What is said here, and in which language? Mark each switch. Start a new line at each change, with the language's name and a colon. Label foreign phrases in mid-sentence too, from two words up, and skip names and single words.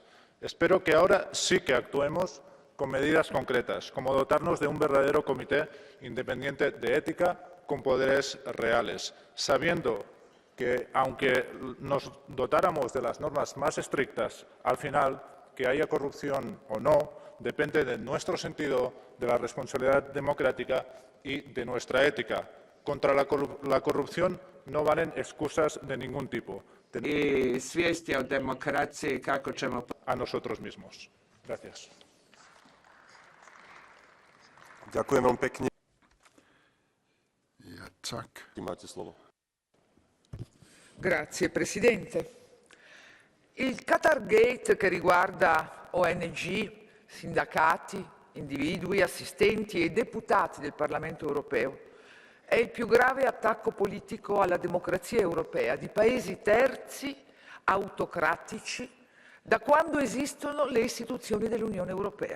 Spanish: Espero que ahora sí que actuemos con medidas concretas, como dotarnos de un verdadero comité independiente de ética con poderes reales, sabiendo que, aunque nos dotáramos de las normas más estrictas, al final, que haya corrupción o no, depende de nuestro sentido de la responsabilidad democrática y de nuestra ética. Contra la corrupción no valen excusas de ningún tipo. A nosotros mismos. Gracias.
Slovak: Ďakujem veľmi pekne. Ja, tak. Máte slovo.
Italian: Grazie Presidente. Il Qatar Gate, che riguarda ONG, sindacati, individui, assistenti e deputati del Parlamento europeo, è il più grave attacco politico alla democrazia europea di paesi terzi, autocratici, da quando esistono le istituzioni dell'Unione Europea.